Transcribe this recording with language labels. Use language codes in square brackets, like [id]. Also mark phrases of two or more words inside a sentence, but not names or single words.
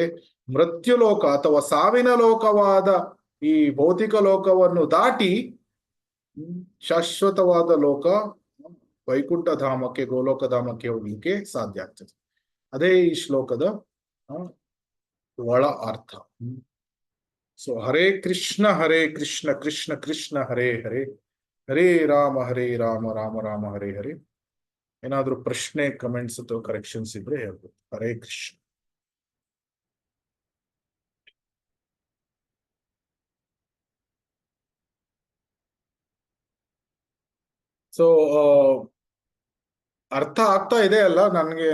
[kn] ಮೃತ್ಯುಲೋಕ ಅಥವಾ ಸಾವಿನ ಲೋಕವಾದ ಈ ಭೌತಿಕ ಲೋಕವನ್ನು ದಾಟಿ ಶಾಶ್ವತವಾದ ಲೋಕ ವೈಕುಂಠ ಧಾಮಕ್ಕೆ, ಗೋಲೋಕ ಧಾಮಕ್ಕೆ ಹೋಗ್ಲಿಕ್ಕೆ ಸಾಧ್ಯ ಆಗ್ತದೆ. ಅದೇ ಈ ಶ್ಲೋಕದ ಒಳ ಅರ್ಥ. [sa] ಸೊ ಹರೇ ಕೃಷ್ಣ ಕೃಷ್ಣ ಕೃಷ್ಣ ಹರೇ ಹರೇ, ಹರೇ ರಾಮ ರಾಮ ರಾಮ ಹರೇ ಹರೇ. [kn] ಏನಾದ್ರೂ ಪ್ರಶ್ನೆ, ಕಮೆಂಟ್ಸ್ ಅಥವಾ ಕರೆಕ್ಷನ್ಸ್ ಇದ್ರೆ ಹೇಳ್ಬೋದು. [sa] ಹರೇ ಕೃಷ್ಣ. [kn] ಸೊ ಅರ್ಥ ಆಗ್ತಾ ಇದೆ ಅಲ್ಲ ನನ್ಗೆ?